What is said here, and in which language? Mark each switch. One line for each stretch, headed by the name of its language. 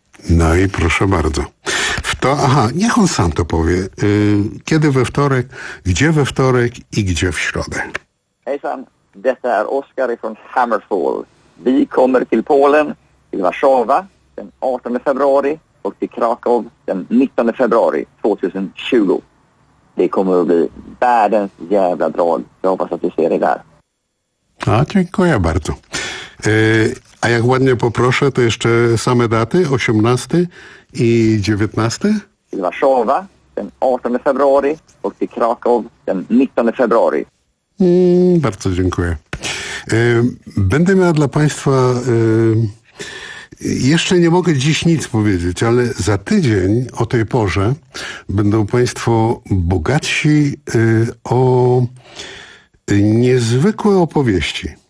Polish: No i proszę bardzo. Niech on sam to powie. Kiedy we wtorek, gdzie we wtorek i gdzie w środę?
Swedish: Hej sam, detta är Oskar från Hammerfall. Vi kommer till Polen, till Warszawa den 18 februari och till Krakow den 19 februari 2020. Det kommer att bli världens jävla drag. Jag hoppas att du ser det där.
Polish: Ja, dziękuję bardzo. A jak ładnie poproszę, to jeszcze same daty, 18 i 19?
Swedish: Till Warszawa den 18 februari och till Krakow den 19 februari.
Polish: Bardzo dziękuję. Będę miał dla Państwa, jeszcze nie mogę dziś nic powiedzieć, ale za tydzień o tej porze będą Państwo bogatsi o niezwykłe opowieści.